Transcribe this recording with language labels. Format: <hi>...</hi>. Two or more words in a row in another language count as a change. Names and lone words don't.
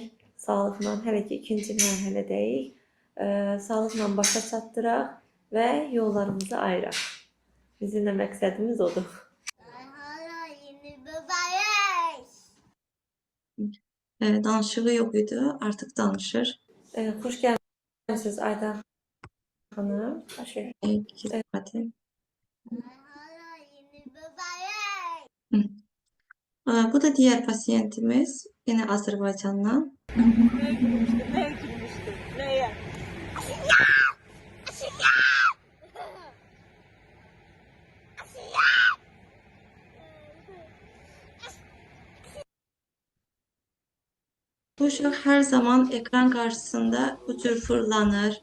<az>Sağlıqla, hələ ki ikinci mərhələdəyik. Sağlıqla başa çatdıraq və yollarımızı ayıraq. Bizim də məqsədimiz odur.</az> <tr>Hala yeni bebeğiz.</tr> <az>Danışığı yox idi, artıq danışır. Xoş gəlmisiniz Aydan xanım. xoş gəldiniz.</az> <tr>Hadi. Hala yeni bebeğiz. Bu da diğer pasiyentimiz, yine Azerbaycan'dan. Bu uşaq her zaman ekran karşısında bu tür fırlanır.</tr>